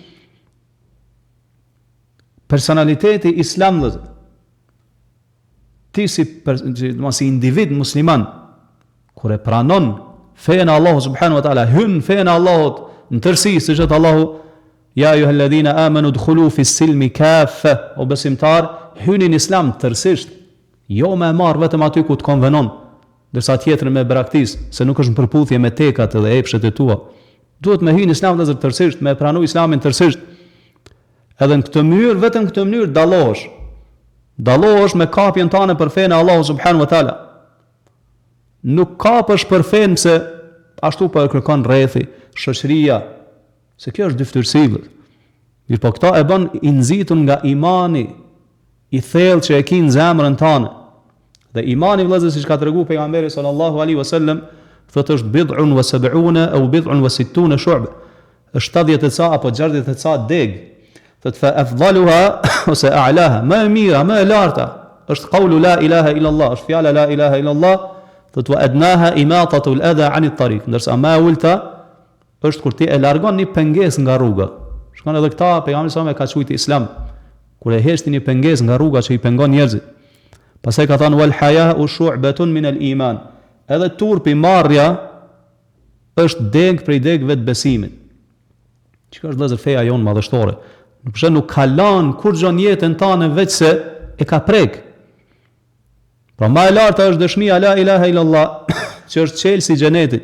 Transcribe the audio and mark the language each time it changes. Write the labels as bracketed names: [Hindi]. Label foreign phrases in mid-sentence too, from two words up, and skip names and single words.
[Albanian] Personaliteti islam, vëllezër, ti si individ musliman, kur e pranon fejen e Allahut [Arabic] سبحانه وتعالى, [Albanian] hyn fejen e Allahut në tërësi, siç thot Allahu: [Arabic] يا أيها الذين آمنوا ادخلوا في السلم كافة, [Albanian] o besimtar, hyni në Islam tërësisht, jo me marr vetëm aty ku të konvenon, ndërsa tjetër me braktis, se nuk është në përputhje me tekat dhe epshet e tua. Duhet me hyrë në Islam vëllezër tërësisht, me pranu Islamin tërësisht. Edhe në këtë mënyrë, vetëm këtë mënyrë dallohesh. Dallohesh me kapjen tane për fenë e Allahu [Arabic] سبحانه وتعالى. [Albanian] Nuk kapësh për fenë se ashtu po e kërkon rrethi, shoqëria, se kjo është dyftërsi. Mirë po këta e bën i nxitur nga imani i thellë që e ki në zemrën tane. Dhe imani vëllezër, siç ka treguar pejgamberi [Arabic] صلى الله عليه وسلم, [Albanian] thotë është [Arabic] بضع وسبعون أو بضع وستون شعبة. [Albanian] Është 70 ca apo 60 ca deg. Thotë [Arabic] فأفضلها [Albanian] ose a'laha, më e mira, më e larta është [Arabic] قول لا إله إلا الله, [Albanian] është fjala [Arabic] لا إله إلا الله. Thotë وأدناها إماطة الأذى عن الطريق, [Albanian] ndërsa më e ulta është kur ti e largon një pengesë nga rruga. Shkon edhe këta pejgamberi sa më ka thujt Islam, kur e heshti një pengesë nga rruga që i pengon njerëzit. Pastaj ka thënë [Arabic] والحياء شعبة من الإيمان. [Albanian] Edhe turpi, marrja është deg prej degëve të besimit. Çka është vëllazër feja jon madhështore? Nuk ka lanë kur gjon jetën tane veç se e ka prek. Pra më e larta është dëshmia [Arabic] لا إله إلا الله, [Albanian] që është çelësi i xhenetit.